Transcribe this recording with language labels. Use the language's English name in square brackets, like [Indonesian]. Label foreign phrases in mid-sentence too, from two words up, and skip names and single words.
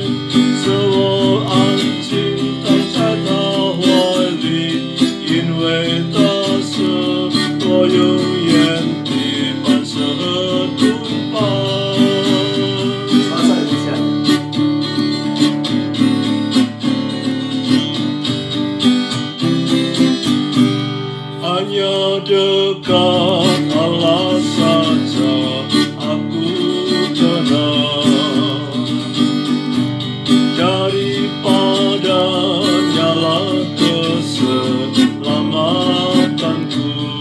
[Chinese] 使我安静躺在他怀里，因为他是我永远的伴手同伴。 [Indonesian] Hanya dekat Allah saja aku tenang, daripadanya lah keselamatanku.